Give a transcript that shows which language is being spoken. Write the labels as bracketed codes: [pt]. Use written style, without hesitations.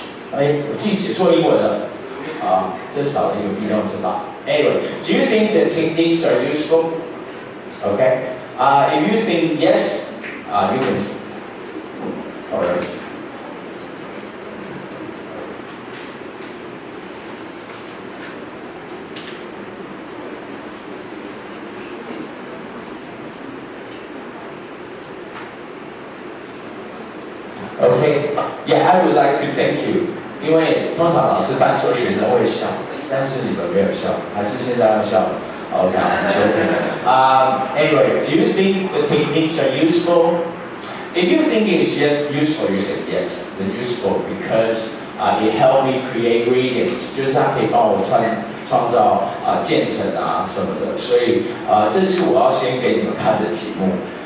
[zh] 我自己写错英文了，这少了一个 be 动词法。 [en] Anyway, do you think the techniques are useful? Okay. If you think yes, you can. All right. Okay. Yeah, I would like to thank you [zh] 因为通常老师犯错，学生会笑，但是你们没有笑，还是现在要笑？ [en] Okay, I'm joking. Anyway, do you think the techniques are useful? If you think it's just useful, you say yes, they're useful because it helped me create gradients， [zh] 就是它可以帮我创造渐层什么的，所以这是我要先给你们看的题目。